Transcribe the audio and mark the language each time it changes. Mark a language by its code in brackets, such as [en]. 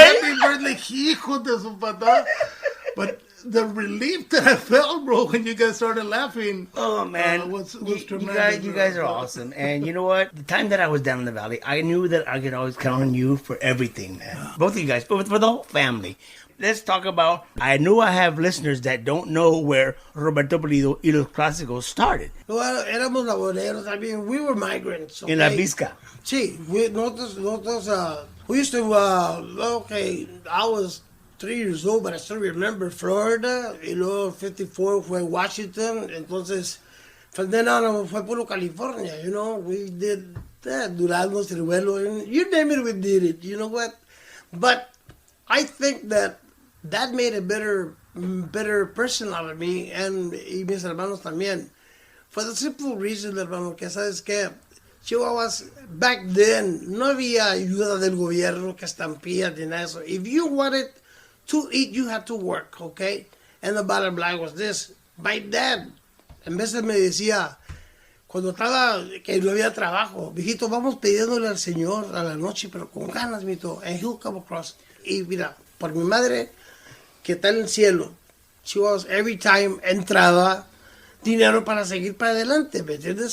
[en] Happy birthday, [es] hijo de su patada. [en] But the relief that I felt, bro, when you guys started laughing. Oh, man. Was tremendous. You guys are awesome. And you know what? The time that I was down in the valley, I knew that I could always count on you for everything, man. Both of you guys, but for the whole family. Let's talk about, I know I have listeners that don't know where Roberto Pulido y los Clásicos started. Well, [es] éramos laboreros. [en] I mean, we were migrants. Okay? In La Vizca. [es] Sí, nosotros, [en] we used to, I was 3 years old, but I still remember Florida, [es] y luego 54 fue Washington, entonces, [en] from then on, [es] fue puro California, [en] you know, we did Durango, Ciruelo, and you name it, we did it, you know what? But I think that made a better person out of me, and [es] mis hermanos también, [en] for the simple reason, [es] hermano, que sabes que Chihuahuas, [en] back then, [es] no había ayuda del gobierno, que estampillas, ni nada de eso. [en] If you wanted to eat, you had to work, okay? And the bottom line was this. My dad, [es] en vez de me decía, cuando estaba, que no había trabajo, mijito, vamos pidiéndole al Señor a la noche, pero con ganas, mijito, [en] and he'll come across. [es] Y mira, por mi madre, que está en el cielo, Chihuahuas, [en] every time [es] entraba dinero para seguir para adelante, ¿me entiendes?